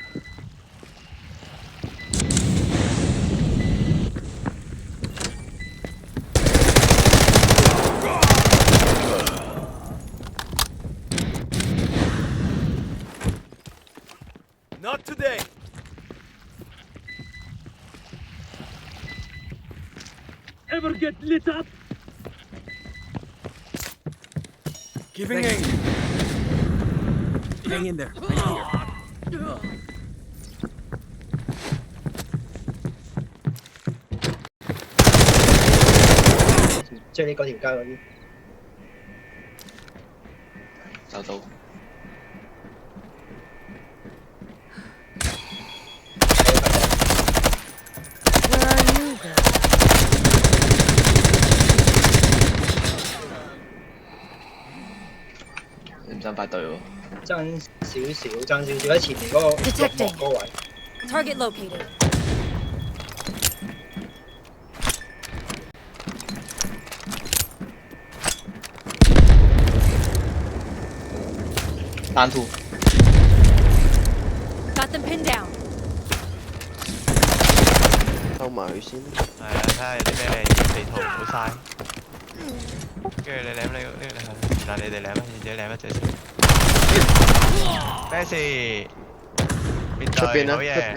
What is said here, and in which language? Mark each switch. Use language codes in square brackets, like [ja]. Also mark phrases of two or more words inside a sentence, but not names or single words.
[en] Not today. Ever get lit up? Giving aim. Hang in there. Right here. [yue] 即係你嗰條街嗰啲。走到。 [en] Where are you, girl? [yue] 你唔想排隊喎？爭少少喺前面嗰個綠幕嗰位。 [en] Target located. [yue] 單圖。 [en] Got them pinned down. [yue] 收埋佢先。係啊，睇下有啲咩地圖好晒。跟住你舐呢個，但你哋舐啊，自己舐一隻先。咩事？出邊啊？好嘢，